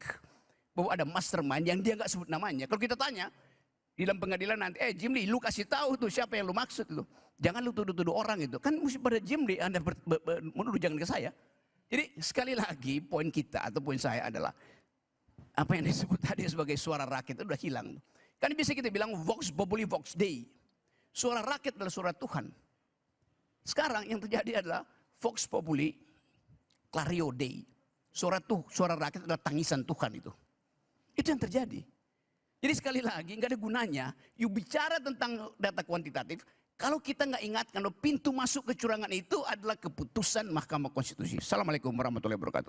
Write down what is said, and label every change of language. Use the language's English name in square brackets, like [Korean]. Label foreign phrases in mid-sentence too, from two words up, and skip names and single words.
[Indonesian] Bahwa ada mastermind yang dia nggak sebut namanya. Kalau kita tanya di dalam pengadilan nanti, Jimli lu kasih tahu tuh siapa yang lu maksud itu. Jangan lu tuduh-tuduh orang itu. Kan mesti pada Jimli Anda menuduh, jangan ke saya. Jadi sekali lagi poin kita atau poin saya adalah apa yang disebut tadi sebagai suara rakyat itu udah hilang. Kan bisa kita bilang [Latin] vox populi vox dei. [Indonesian] Suara rakyat adalah suara Tuhan. Sekarang yang terjadi adalah [Latin] vox populi clario dei. [Indonesian] Suara rakyat adalah tangisan Tuhan itu. Itu yang terjadi. Jadi sekali lagi nggak ada gunanya. You bicara tentang data kuantitatif. Kalau kita nggak ingatkan bahwa pintu masuk kecurangan itu adalah keputusan Mahkamah Konstitusi. [Arabic] Assalamualaikum warahmatullahi wabarakatuh.